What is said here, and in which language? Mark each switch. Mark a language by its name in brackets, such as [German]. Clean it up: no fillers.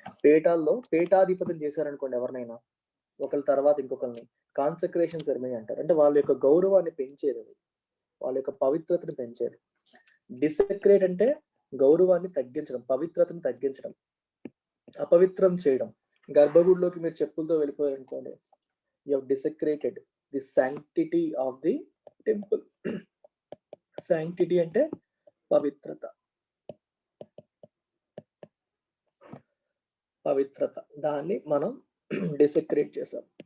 [Telugu] పీఠాల్లో పీఠాధిపతిని చేశారనుకోండి ఎవరినైనా, ఒకరి తర్వాత ఇంకొకరిని కాన్సెక్రేషన్ సెరిమనీ అంటారు. అంటే వాళ్ళ యొక్క గౌరవాన్ని పెంచేది, అది వాళ్ళ యొక్క పవిత్రతను పెంచేది. డిసెక్రేట్ అంటే గౌరవాన్ని తగ్గించడం, పవిత్రతను తగ్గించడం, అపవిత్రం చేయడం. గర్భగుడిలోకి మీరు చెప్పులతో వెళ్ళిపోయారు అనుకోండి, [English] You have desecrated the sanctity of the temple. [Telugu] Sanctity అంటే పవిత్రత. పవిత్రత దాన్ని మనం డిసెక్రేట్ చేసాం.